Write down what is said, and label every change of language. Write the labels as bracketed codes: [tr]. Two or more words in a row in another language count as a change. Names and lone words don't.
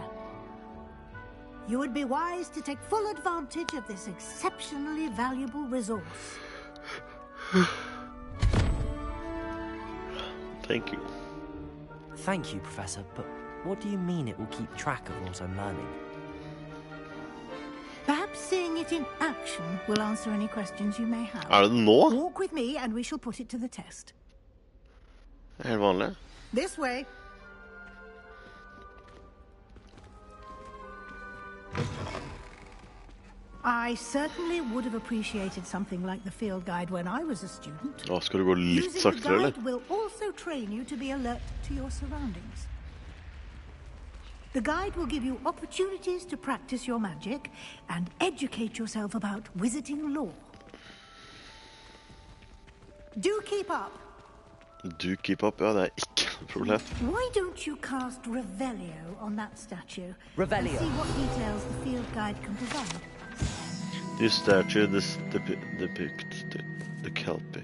[en] You would be wise to take full advantage of this exceptionally valuable resource. Thank you. Thank you, Professor, but what do you mean it will keep track of what I'm learning? Perhaps seeing it in action will answer any questions you may have. [no] Er det nå? [en] Walk with me and we shall put it to the test. [no] Det er helt vanlig. [en] This way. I certainly would have appreciated something like the field guide when I was a student. [no] Å, skal du gå litt [en] Using the [no] saktere, eller? [en] guide will also train you to be alert to your surroundings. The guide will give you opportunities to practice your magic and educate yourself about wizarding lore. Do keep up. Do keep up, [no] ja, det er ikke noe problem. [en] Why don't you cast Revelio on that statue? Revelio. And see what details the field guide can provide. This statue depicts the Kelpie.